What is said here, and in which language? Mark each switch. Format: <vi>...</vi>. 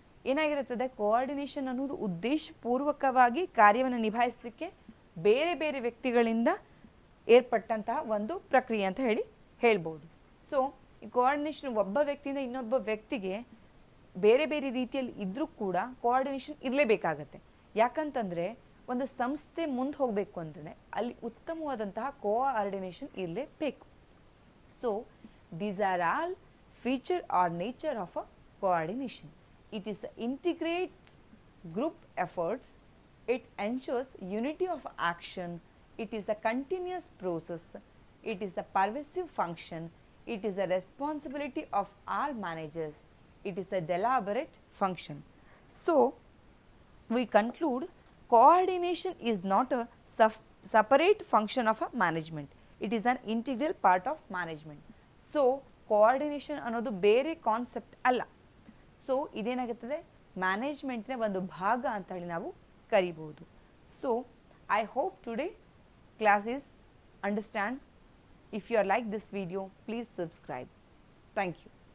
<kn>ಏನಾಗಿರುತ್ತದೆ, ಕೋಆರ್ಡಿನೇಷನ್ ಅನ್ನೋದು ಉದ್ದೇಶಪೂರ್ವಕವಾಗಿ ಕಾರ್ಯವನ್ನು ನಿಭಾಯಿಸಲಿಕ್ಕೆ ಬೇರೆ ಬೇರೆ ವ್ಯಕ್ತಿಗಳಿಂದ ಏರ್ಪಟ್ಟಂತಹ ಒಂದು ಪ್ರಕ್ರಿಯೆ ಅಂತ ಹೇಳ್ಬೋದು. ಸೊ ಈ ಕೋಆರ್ಡಿನೇಷನ್ ಒಬ್ಬ ವ್ಯಕ್ತಿಯಿಂದ ಇನ್ನೊಬ್ಬ ವ್ಯಕ್ತಿಗೆ ಬೇರೆ ಬೇರೆ ರೀತಿಯಲ್ಲಿ ಇದ್ರೂ ಕೂಡ ಕೋಆರ್ಡಿನೇಷನ್ ಇರಲೇಬೇಕಾಗತ್ತೆ. ಯಾಕಂತಂದರೆ ಒಂದು ಸಂಸ್ಥೆ ಮುಂದೆ ಹೋಗಬೇಕು ಅಂದರೆ ಅಲ್ಲಿ ಉತ್ತಮವಾದಂತಹ ಕೋಆರ್ಡಿನೇಷನ್ ಇರಲೇಬೇಕು.</kn> <en>So these are all feature or nature of a coordination. It is integrates group efforts, it ensures unity of action, it is a continuous process, it is a pervasive function, it is a responsibility of all managers, it is a deliberate function. So we conclude coordination is not a separate function of a management, it is an integral part of management.</en> <kn>So coordination ಅನ್ನೋದು ಬೇರೆ concept ಅಲ್ಲ. So ಇದೇನಾಗುತ್ತದೆ, ಮ್ಯಾನೇಜ್ಮೆಂಟ್ನ ಒಂದು ಭಾಗ ಅಂತ ಹೇಳಿ ನಾವು ಕರಿಬಹುದು.</kn> <en>So I hope today class is understand. If you are like this video, please subscribe. Thank you.</en>